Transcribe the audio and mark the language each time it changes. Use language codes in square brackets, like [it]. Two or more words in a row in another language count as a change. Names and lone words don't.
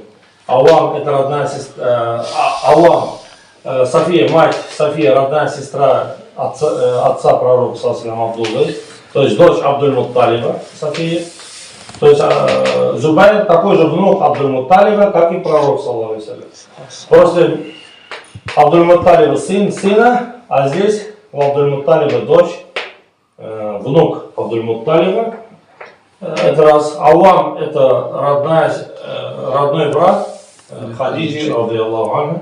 [ru] Ауам это родная сестра, Ауам, София, мать София, родная сестра отца пророка саллаллаху Абдуллы, то есть дочь Абдуль-Мутталиба, София. То есть Зубайр такой же внук Абдуль-Мутталиба, как и пророк [ar] صلى الله عليه وسلم. [ru] Просто Абдуль-Мутталиба сын сына, а здесь у Абдуль-Мутталиба дочь, внук Абдуль-Мутталиба. Это раз. Ауам это родной брат Хадиджи, [ar] رضي الله عنها.